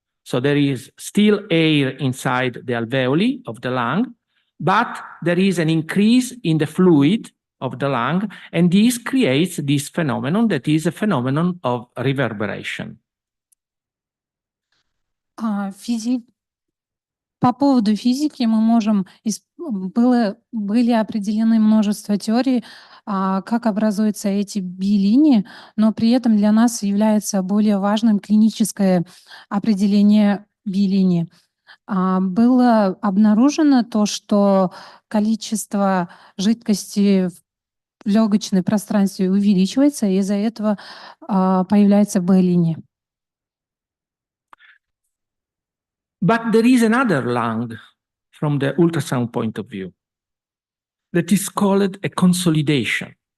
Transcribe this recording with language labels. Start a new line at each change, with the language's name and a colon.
English: So there is still air inside the alveoli of the lung, but there is an increase in the fluid of the lung, and this creates this phenomenon that is a phenomenon of reverberation.
Russian: По поводу физики мы можем... Были определены множество теорий, как образуются эти билинии, но при этом для нас является более важным клиническое определение билинии. Было обнаружено то, что количество жидкости в легочном пространстве увеличивается, и из-за этого появляется Б-линия.
English: But there is another lung from the ultrasound point of view that is called a consolidation.